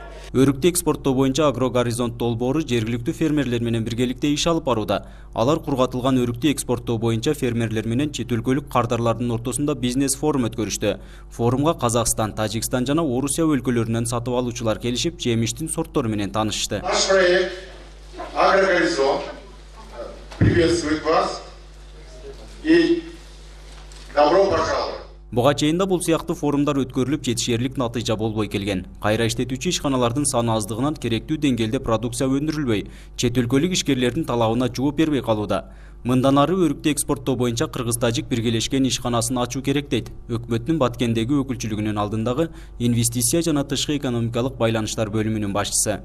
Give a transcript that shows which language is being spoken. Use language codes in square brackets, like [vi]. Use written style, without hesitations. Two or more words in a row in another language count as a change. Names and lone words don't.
[ky] Өрүктү экспорттоо боюнча Агро Горизонт долбоору жергиликтүү фермерлер менен биргеликте иш алып барууда. Алар кургатылган өрүктү экспорттоо боюнча фермерлер менен чет өлкөлүк кардарлардын ортосунда бизнес форум өткөрүштү. Форумга Казакстан, Тажикстан жана Орусия өлкөлөрүнөн сатып алуучулар келишип, жемиштин сорттору менен таанышышты. [ru] Наш проект «Агрогоризонт» приветствует вас и добро пожаловать. [ky] Буга чейин да бул сыяктуу форумдар өткөрүлүп, жетишерлик натыйжа болбой келген. Кайра иштетүүчү ишканалардын саны аздыгынан керектүү деңгээлде продукция өндүрүлбөй, чет өлкөлүк ишкерлердин талабына жооп бербей калууда. Мындан ары өрүктү экспорттоо боюнча Кыргыз-Тажик биргелешкен ишканасын ачуу керек дейт өкмөттүн Баткендеги өкүлчүлүгүнүн алдындагы инвестиция жана тышкы экономикалык байланыштар бөлүмүнүн башчысы.